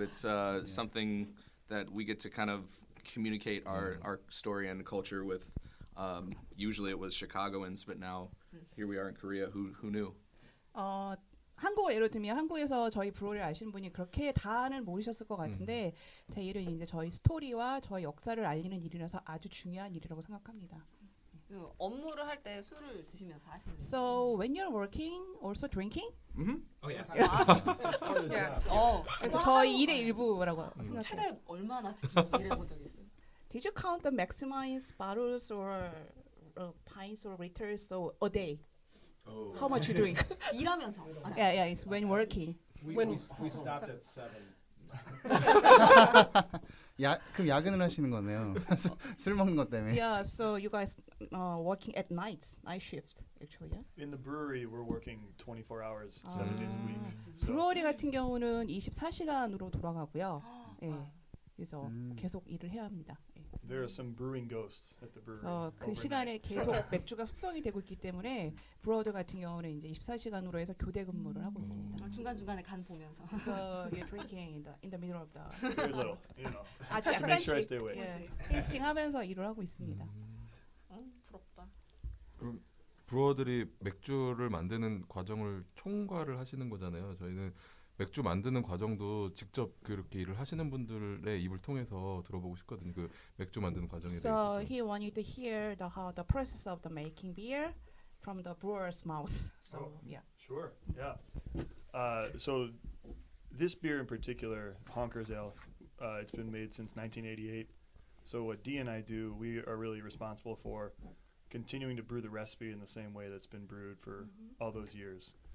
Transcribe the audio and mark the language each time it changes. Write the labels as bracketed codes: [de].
[en] It's something that we get to kind of communicate our story and culture with. Usually it was Chicagoans, but now here we are in Korea. Who knew? [ko] 한국어 예를 들면 한국에서 저희 브로를 아시는 분이 그렇게 다는 모르셨을 것 같은데 제 일은 이제 저희 스토리와 저희 역사를 알리는 일이라서 아주 중요한 일이라고 생각합니다. 그 업무를 할 때 술을 드시면서 하시는. [en] So when you're working, also drinking? Mm-hmm. Yeah. [ko] 그래서 저희 일의 일부라고 생각해요. 최대 얼마나 드시면서 일해본 적 있어요? [en] Did you count the maximized bottles or pints or liters so a day? How much you drink? [ko] 일하면서. [en] Yeah, it's when working. We stopped at 7. [ko] 그럼 야근을 하시는 거네요. 술 먹는 것 때문에. [en] Yeah, so you guys working at night shift actually. Yeah? In the brewery, we're working 24 hours, 7 days a week. So [ko] 브루어리 같은 경우는 24시간으로 돌아가고요. 예. 그래서 계속 일을 해야 합니다. 예. [en] there are some brewing ghosts at the brewery. [ko] 그래서 그 [en] overnight. [ko] 시간에 계속 맥주가 숙성이 되고 있기 때문에 브루어들 같은 경우는 이제 24시간으로 해서 교대 근무를 하고 있습니다. 중간 중간에 간 보면서. [en] So you're drinking in the middle of the Very little, you know, [ko] 아주 [en] to make sure I stay awake. [ko] 테이스팅하면서 일을 하고 있습니다. 부럽다. 그럼 브루어들이 맥주를 만드는 과정을 총괄을 하시는 거잖아요. 저희는 맥주 만드는 과정도 직접 그렇게 일을 하시는 분들의 입을 통해서 들어보고 싶거든요. 그 맥주 만드는 과정에 [en] So [ko] 대해서. [en] he want you to hear how the process of the making beer from the brewer's mouth. So yeah. Sure, yeah. So this beer in particular, Honkers Ale, it's been made since 1988. So what Dee and I do, we are really responsible for continuing to brew the recipe in the same way that's been brewed for all those years.